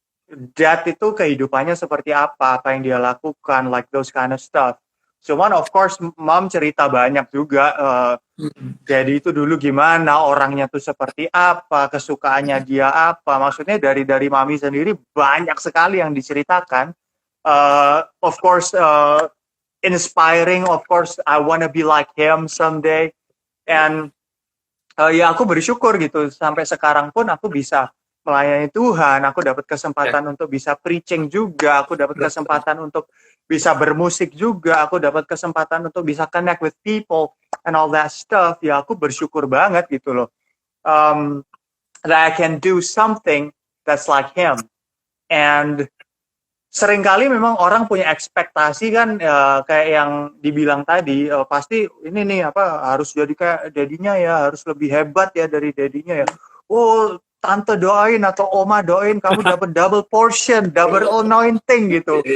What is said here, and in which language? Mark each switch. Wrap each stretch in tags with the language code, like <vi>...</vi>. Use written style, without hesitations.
<id>Dad itu kehidupannya seperti apa yang dia lakukan,</id> <en>like those kind of stuff.</en> <id>Cuman of course mom cerita banyak juga. Daddy itu dulu gimana, orangnya tuh seperti apa, kesukaannya dia apa. Maksudnya dari mami sendiri banyak sekali yang diceritakan.</id> <en>Of course inspiring, of course I wanna be like him someday.</en> <id>And ya aku bersyukur gitu, sampai sekarang pun aku bisa melayani Tuhan, aku dapat kesempatan untuk bisa preaching juga, aku dapat kesempatan untuk bisa bermusik juga, aku dapat kesempatan untuk bisa</id> <en>connect with people and all that stuff.</en> <id>Ya aku bersyukur banget gitu loh,</id> <en>that I can do something that's like him.</en> <id>And seringkali memang orang punya ekspektasi kan, kayak yang dibilang tadi, pasti ini nih harus jadi kayak dadinya ya, harus lebih hebat ya dari dadinya ya. Oh, tante doain atau oma doain kamu dapat double portion, double anointing gitu.</id>